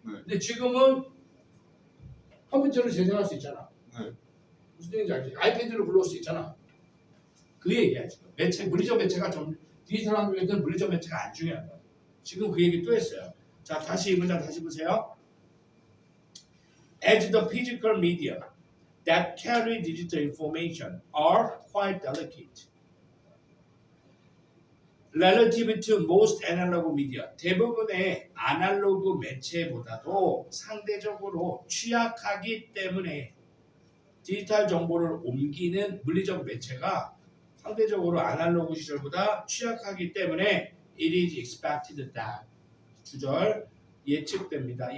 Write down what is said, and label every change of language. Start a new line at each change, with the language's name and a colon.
Korean: 근데 지금은 컴퓨터로 재생할 수 있잖아. 네. 무슨 얘기인지 알지? 아이패드로 불러올 수 있잖아. 그 얘기야 지금. 매체, 물리적 매체가 디지털 환경에서는 물리적 매체가 안 중요하다. 지금 그 얘기 또 했어요. 자, 다시 이 문장 다시 보세요.
English: As the physical media that carry digital information are quite delicate. Relative to most analog media.
Korean: 대부분의 아날로그 매체보다도 상대적으로 취약하기 때문에 디지털 정보를 옮기는 물리적 매체가 상대적으로 아날로그 시절보다 취약하기 때문에
English: it is expected that
Korean: 주절 예측됩니다.